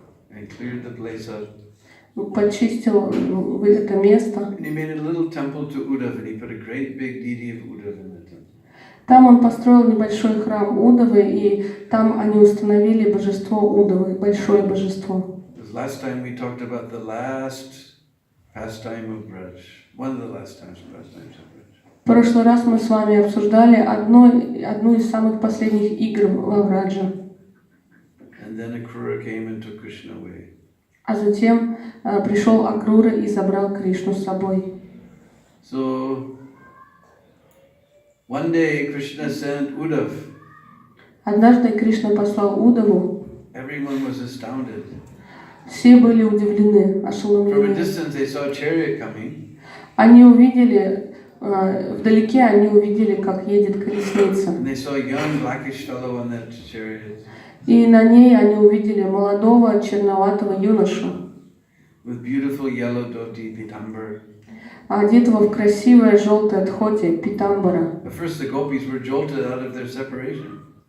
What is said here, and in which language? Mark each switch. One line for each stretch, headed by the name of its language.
English: And cleared the place up.
Russian: Почистил это место.
English: And he made a little temple to Uddhav and he put a great big deity of Uddhav in the temple.
Russian: Там он построил небольшой храм Удавы, и там они установили божество Удавы, большое божество.
English: Last time we talked about the last pastime of Vraj, one of the last pastimes of Vraj.
Russian: В прошлый раз мы с вами обсуждали одну из самых последних игр во Враджа.
English: And then Akrura came and took Krishna away.
Russian: А затем пришел Акрура и забрал Кришну с собой.
English: So one day Krishna sent Uddhav.
Russian: Однажды Кришна послал Удаву.
English: Everyone was astounded.
Russian: Все были удивлены,
English: From a
Russian: ошеломлены.
English: distance they saw a chariot coming.
Russian: Они увидели, вдалеке они увидели, как едет колесница.
English: And they saw a young blackish fellow on that chariot.
Russian: И на ней они увидели молодого черноватого юношу,
English: With beautiful yellow dhoti pitambar.
Russian: одетого в красивое желтое дхоти питамбара.
English: At first the gopis were jolted out of their separation.